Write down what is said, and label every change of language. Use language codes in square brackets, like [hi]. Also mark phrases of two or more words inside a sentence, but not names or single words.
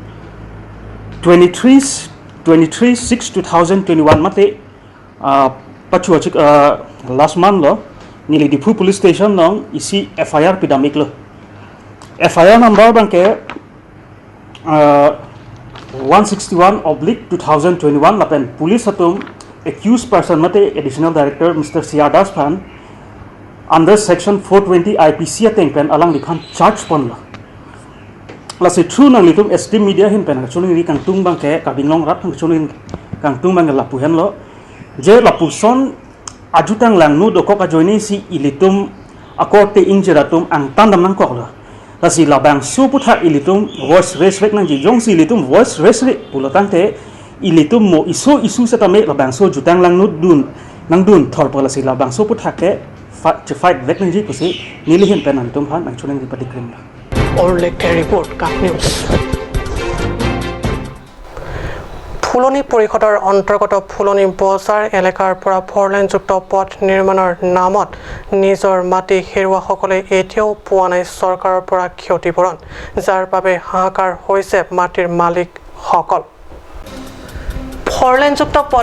[mjw] 23/6/2021 mate pachu achik [en] last month [mjw] lo nili dipu [en] police station [mjw] nong isi FIR pidamik lo [en] FIR number [mjw] bangke 161/2021 lapen police hatum [en] accused person [mjw] mate [en] additional director [mjw] Mr. Siadas Pan [en] under section 420 IPC [mjw] ateng pen alang dikhan charge pon lo lasi true nang litum ST media hin pen chuling ri kangtung bangke kabinglong rat hang chuling kangtung bang lapu hen lo je lapuson ajutang lang nu dokok ajoini si ilitum akorte injeratum ang tandam nang koklo lasi labang su putha ilitum [en] voice raise [mjw] rek nang ji jong si ilitum [en] voice raise [mjw] re pulotang te ilitum mo isu setame labang so jutang lang nu dun nang dun thor pala si labang so putha ke fight vek nang ji kusi nilihin penan tum han ang chunang di patikrim la [as] Orlek report Kap News ফুলনি পৰিষদৰ অন্তৰ্গত ফুলনি বজাৰ এলেকাৰ পৰা ফৰলেনযুক্ত পথ নিৰ্মাণৰ নামত নিজৰ মাটি হেৰুৱাসকলে এতিয়াও পোৱা নাই চৰকাৰৰ পৰা ক্ষতিপূৰণ যাৰ বাবে হাহাকাৰ হৈছে মাটিৰ মালিকসকল ফৰলেনযুক্ত পথ